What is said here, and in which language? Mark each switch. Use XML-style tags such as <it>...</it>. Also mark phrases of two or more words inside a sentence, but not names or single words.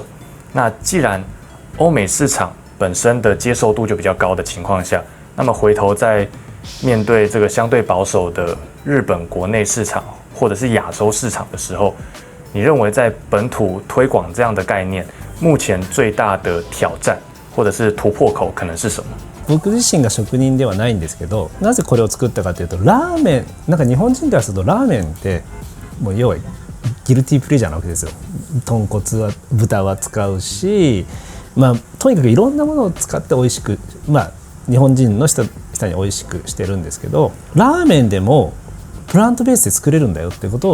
<zh>那既然欧美市场本身的接受度就比较高的情况下，那么回头在面对这个相对保守的日本国内市场或者是亚洲市场的时候，你认为在本土推广这样的概念，目前最大的挑战或者是突破口可能是什么？</zh> <ja>僕自身が職人ではないんですけど、なぜこれを作ったかというと、ラーメン、なんか日本人からするとラーメンってもう要はギルティープレジャーなわけですよ。豚骨は豚は使うし、とにかくいろんなものを使って美味しく、 日本人の人に美味しくしてるんですけど、ラーメンでもプラントベースで作れるんだよってこと</ja>